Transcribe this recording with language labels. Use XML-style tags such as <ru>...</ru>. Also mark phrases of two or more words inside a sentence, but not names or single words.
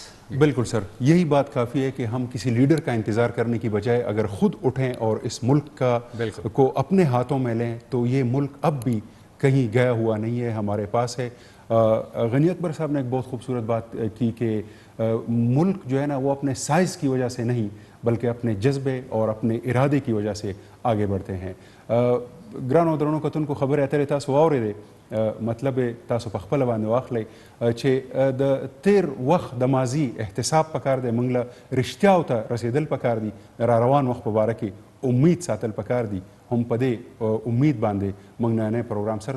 <ur>بالکل سر، یہی بات کافی ہے کہ ہم کسی لیڈر کا انتظار کرنے کی بجائے اگر خود اٹھیں اور اس ملک کا کو اپنے ہاتھوں میں لیں تو یہ ملک اب بھی کہیں گیا ہوا نہیں ہے، ہمارے پاس ہے۔ غنی اکبر صاحب نے ایک بہت خوبصورت بات کی کہ ملک جو ہے نا وہ اپنے سائز کی وجہ سے نہیں بلکہ اپنے جذبے اور اپنے ارادے کی وجہ سے آگے بڑھتے ہیں۔</ur> <ps>ګرانو درنو کتونکو خبرې اترې تاسو واورېدې، مطلب تاسو په خپله باندې واخلئ چې د تیر وخت د ماضي احتساب پکار دی، موږ له رښتیاو ته رسېدل پکار دي، را روان وخت په باره کې امید ساتل پکار دي. هم په دې امید باندې موږ نننی پروګرام سرته رسوو.</ps>